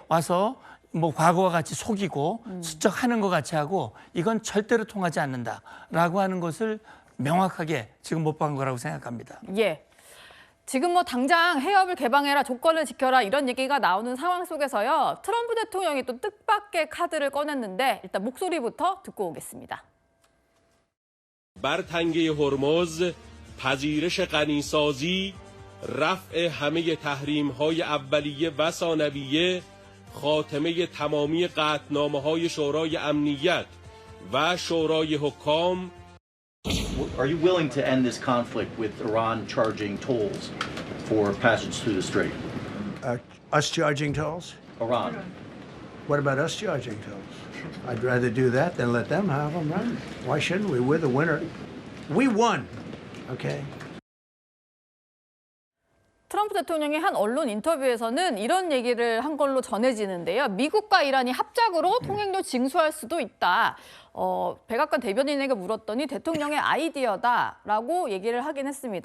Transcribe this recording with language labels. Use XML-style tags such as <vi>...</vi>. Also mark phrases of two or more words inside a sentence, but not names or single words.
<ko>와서 뭐 과거와 같이 속이고 수적하는 것 같이 하고 이건 절대로 통하지 않는다라고 하는 것을 명확하게 지금 못 본 거라고 생각합니다. 예. 지금 뭐 당장 해협을 개방해라, 조건을 지켜라 이런 얘기가 나오는 상황 속에서요. 트럼프 대통령이 또 뜻밖의 카드를 꺼냈는데 일단 목소리부터 듣고 오겠습니다.</ko> <fa>بر تنگه هرمز پذیرش غنیسازی رفع همه تحریم‌های اولیه و ثانویه خاتمه تمامی قطعنامه‌های شورای امنیت و شورای حکام.</fa> <en>Are you willing to end this conflict with Iran charging tolls for passage through the strait? Us charging tolls? Iran. What about us charging tolls? I'd rather do that than let them have them, right? Why shouldn't we? We're the winner. We won, okay?</en> <ko>트럼프 대통령이 한 언론 인터뷰에서는 이런 얘기를 한 걸로 전해지는데요. 미국과 이란이 합작으로 통행료 징수할 수도 있다. 백악관 대변인에게 물었더니 대통령의 아이디어다라고 얘기를 하긴 했습니다.</ko>